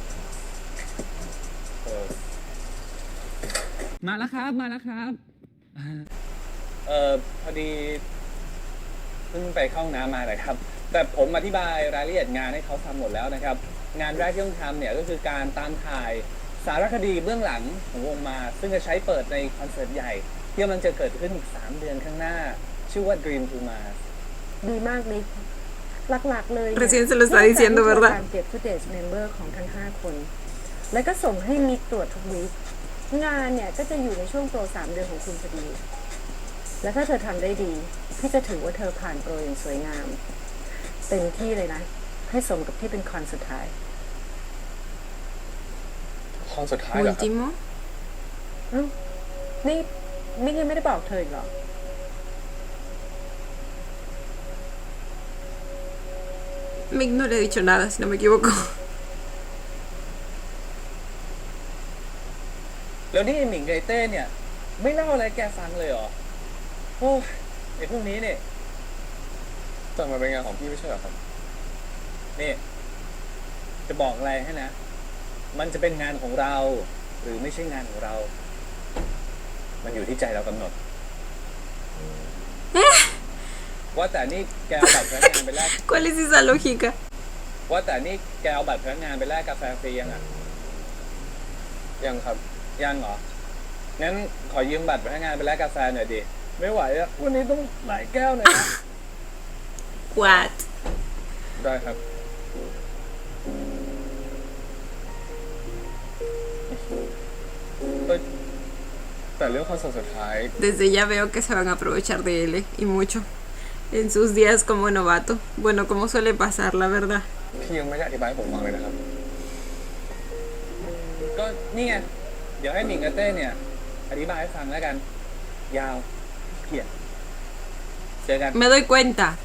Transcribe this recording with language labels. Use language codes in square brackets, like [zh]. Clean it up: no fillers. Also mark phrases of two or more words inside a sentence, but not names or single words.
[th] มาแล้วครับ มาแล้วครับ พอดีเพิ่งไปเข้าห้องน้ำมาเลยครับ แต่ผมอธิบายรายละเอียดงานให้เขาทำหมดแล้วนะครับ งานแรกที่ต้องทำเนี่ยก็คือการตามถ่ายสารคดีเบื้องหลังของวงมาซึ่งจะใช้เปิดในคอนเสิร์ตใหญ่ ที่กำลังจะเกิดขึ้นอีก3 เดือนข้างหน้า ชื่อว่า Dream to Mars ดีมากมิกหลักๆเลยเนี่ย [es] Recién se lo está diciendo, [th] เพื่อ [es] ¿verdad? [th] การเก็บฟุตเทจเมมเบอร์ของทั้ง 5 คน แล้วก็ส่งให้มิกตรวจทุกวีคงานเนี่ยก็จะอยู่ในช่วงโปร 3 เดือนของคุณพอดี และถ้าเธอทำได้ดี พี่จะถือว่าเธอผ่านโปรอย่างสวยงาม เต็มที่เลยนะ ให้สมกับที่เป็นคอนสุดท้าย คอนสุดท้ายเหรอครับ [es] Último. [th] นี่มิกยังไม่ได้บอกเธออีกเหรอ [es] Mick no le he dicho nada, si no me equivoco. [th] แล้วนี่ไอ้หมิงกับไอ้เต้เนี่ย ไม่เล่าอะไรให้แกฟังเลยเหรอ โอ้ยไอ้พวกนี้เนี่ย แต่มันเป็นงานของพี่ไม่ใช่เหรอครับ นี่ จะบอกอะไรให้นะ มันจะเป็นงานของเรา หรือไม่ใช่งานของเรา มันอยู่ที่ใจเรากำหนด ว่าแต่นี่แกเอาบัตรพนักงานไปแลก [es] ¿Cuál es esa lógica? [th] ว่าแต่นี่แกเอาบัตรพนักงานไปแลกกาแฟฟรียังอ่ะ ยังครับ ยังเหรอ งั้นขอยืมบัตรพนักงานไปแลกกาแฟหน่อยดิ ไม่ไหวอะวันนี้ต้องหลายแก้วหน่อยนะ [en] What? [th] ได้ครับ แต่เรื่องคอนเสิร์ตสุดท้าย [es] Desde ya veo que se van a aprovechar de él, y mucho. En sus días como novato. Bueno, como suele pasar, la verdad. [th] พี่ยังไม่ได้อธิบายให้ผมฟังเลยนะครับ ก็นี่ไง เดี๋ยวให้หนิงกับเต้เนี่ย อธิบายให้ฟังแล้วกัน ยาวเกลียดเจอกัน [es] Me doy cuenta.